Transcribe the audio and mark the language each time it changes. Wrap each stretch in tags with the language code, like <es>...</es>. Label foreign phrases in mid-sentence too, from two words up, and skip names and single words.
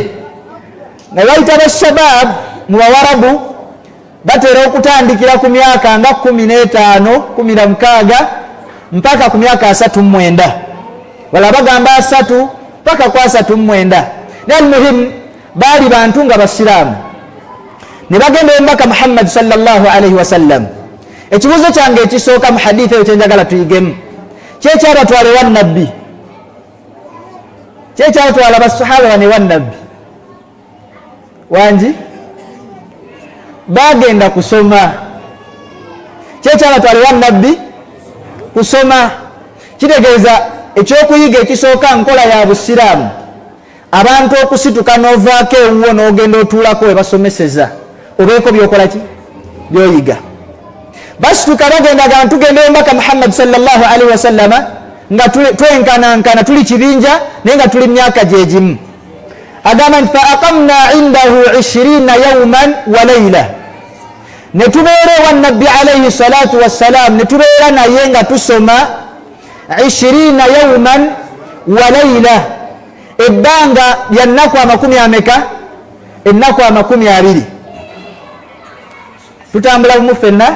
<lg>Ne bayita bashabab mu Bawarabu batera okutandikira ku myaka nga 15, 16 mpaka ku myaka 39, wala bagamba 3 mpaka ku 39. Naye muhimu baali bantu nga basiraamu, ne bagenda omubaka Muhammad</lg> <ar>صلى الله عليه وسلم.</ar> <lg>Ekibuuzo kyange ekisooka mu hadithi eyo kyenjagala tuyigemu, kyekyabatwala ewa nabbi, kyekyabatwala basahaba bane ewa nabbi wangi bagenda kusoma, kyekyabatwala ewa nabbi kusoma. Kitegeeza ekyokuyiga ekisooka nkola ya busiraamu, abantu okusituka n'ovaako ewuwo n'ogenda otuulako we basomeseza obeeko byokola ki byoyiga. Basituka bagenda gamba tugenda omubaka Muhammad</lg> <ar>صلى الله عليه وسلم</ar> <lg>nga twenkanankana tuli kibinja naye nga tuli myaka gyegimu. Agamba nti</lg> <ar>فأقمنا عنده عشرين يوما وليلة,</ar> <lg>ne tubeera ewa nabbi</lg> <ar>عليه الصلاة والسلام,</ar> <lg>ne tubeera naye nga tusoma</lg> <ar>عشرين يوما وليلة,</ar> <lg>ebbanga lya nnaku 20. Ennaku 20. Tutambula bumu ffenna.</lg>